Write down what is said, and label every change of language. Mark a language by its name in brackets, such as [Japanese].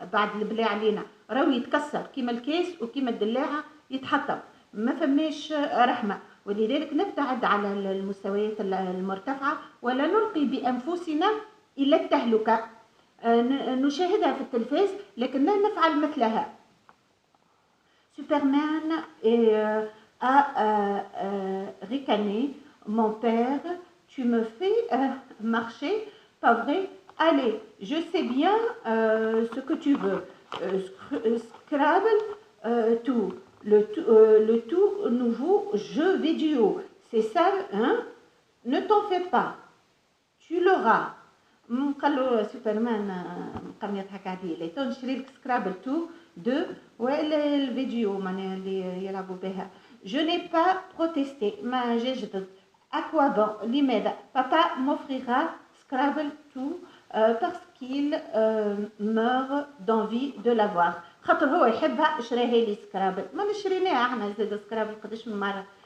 [Arabic] بعد البلاع علينا راهو يتكسر كيما الكاس وكيما الدلاعه يتحطم. ما فماش رحمه. ولذلك نبتعد على المستويات المرتفعه ولا نلقي بانفسنا الى التهلكه. نشاهدها في التلفاز لكن لا نفعل مثلها. [French] سوبرمان a ricané. Mon père, tu me fais marcher, pas vrai? Allez, je sais bien ce que tu veux. Scrabble, tout. Le tout nouveau jeu vidéo. C'est ça, hein? Ne t'en fais pas. Tu l'auras. [Arabic] قالوا سوبرمان قام يضحك عليه. ليتو نشري لك سكرابل 2 ولا الفيديو معناها اللي يلعبوا بها. [French] Je n'ai pas protesté. [Arabic] ما جاش ضد. [French] À quoi bon? [Arabic] لماذا؟ [French] Papa m'offrira Scrabble 2 parce qu'il meurt d'envie de l'avoir. [Arabic] خاطر هو يحبها شراها لي سكرابل. ما نشريناها احنا زاد سكرابل قداش من مرة.